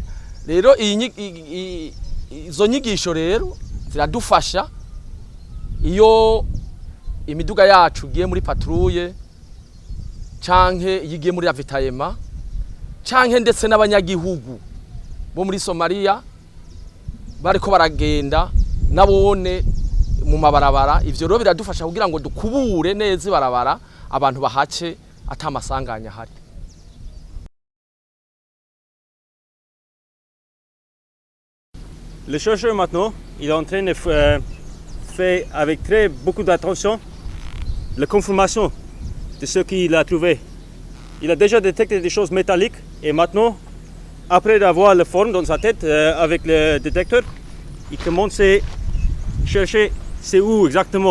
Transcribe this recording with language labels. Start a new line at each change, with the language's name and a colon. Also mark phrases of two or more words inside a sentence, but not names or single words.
Rundi: Rero izo nyigisho rero ziradufasha iyo imiduga yacu giye muri patrouille canke yigiye muri ravitaillement canke ndetse n'abanyagihugu bo muri Somalia bariko baragenda nabone mu mabarabara. Ivyo rero biradufasha kugira ngo dukubure neza ibarabara abantu bahace atamasanganya hari.
French: Le chercheur maintenant, il est en train de faire avec beaucoup d'attention la confirmation de ce qu'il a trouvé. Il a déjà détecté des choses métalliques et maintenant, après avoir la forme dans sa tête avec le détecteur, il commence à chercher c'est où exactement.